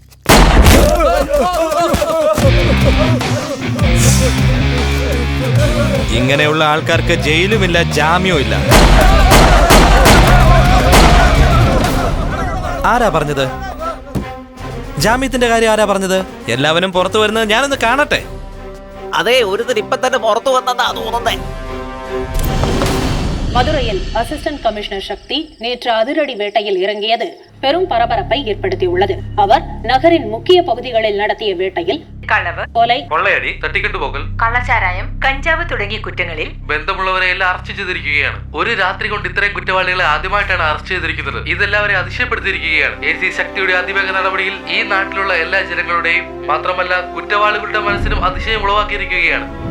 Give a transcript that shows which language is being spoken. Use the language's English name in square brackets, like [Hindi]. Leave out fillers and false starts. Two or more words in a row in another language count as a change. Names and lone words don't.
[Malayalam] ഇങ്ങനെയുള്ള ആൾക്കാർക്ക് ജയിലുമില്ല, ജാമ്യവും ഇല്ല. ആരാ പറഞ്ഞത്? ജാമ്യത്തിന്റെ കാര്യം ആരാ പറഞ്ഞത്? എല്ലാവരും പുറത്തു വരുന്നത് ഞാനൊന്ന് കാണട്ടെ. അതെ, ഒരുത്തർ ഇപ്പൊ തന്നെ പുറത്തു വന്നതാ തോന്നുന്നേ. [Tamil] மதுரையில் அசிஸ்டன்ட் கமிஷனர் சக்தி நேற்று அதிரடி வேட்டையில் இறங்கியது பெரும் பரபரப்பை ஏற்படுத்தியுள்ளது. அவர் நகரின் முக்கிய பகுதிகளில் நடத்திய வேட்டையில் [Malayalam] കളവ്, കൊല, കൊള്ളയടി, തട്ടിക്കൊണ്ടുപോകൽ, കള്ളച്ചാരായം, കഞ്ചാവ് തുടങ്ങിയ കുറ്റങ്ങളിൽ ബന്ധമുള്ളവരെ എല്ലാം അറസ്റ്റ് ചെയ്തിരിക്കുകയാണ്. ഒരു രാത്രി കൊണ്ട് ഇത്രയും കുറ്റവാളികളെ ആദ്യമായിട്ടാണ് അറസ്റ്റ് ചെയ്തിരിക്കുന്നത്. ഇതെല്ലാവരെയും അതിശയപ്പെടുത്തിയിരിക്കുകയാണ്. AC ശക്തിയുടെ അതിവേഗ നടപടിയിൽ ഈ നാട്ടിലുള്ള എല്ലാ ജനങ്ങളുടെയും മാത്രമല്ല കുറ്റവാളികളുടെ മനസ്സിനും അതിശയം ഉളവാക്കിയിരിക്കുകയാണ്.